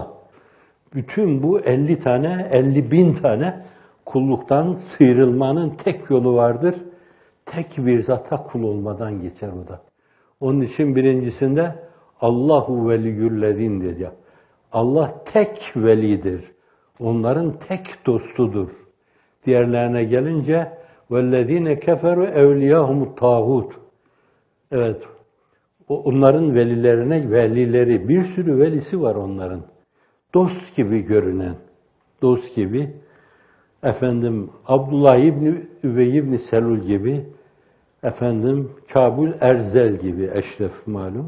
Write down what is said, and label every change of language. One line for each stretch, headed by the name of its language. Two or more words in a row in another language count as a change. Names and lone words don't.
Turkish: Bütün bu 50 tane, 50 bin tane kulluktan sıyrılmanın tek yolu vardır. Tek bir zata kul olmadan geçer o da. Onun için birincisinde
Arabic: الله ولي الذين
Turkish: dedi. Allah tek velidir. Onların tek dostudur. Diğerlerine gelince
Arabic: وَالَّذ۪ينَ كَفَرُوا اَوْلِيَاهُمُ الطَّاغُوتُ.
Turkish: Evet, onların velileri, bir sürü velisi var onların. Dost gibi görünen, dost gibi. Efendim, Abdullah İbni Üvey İbni Selul gibi, efendim, Kabul Erzel gibi, Eşref malum.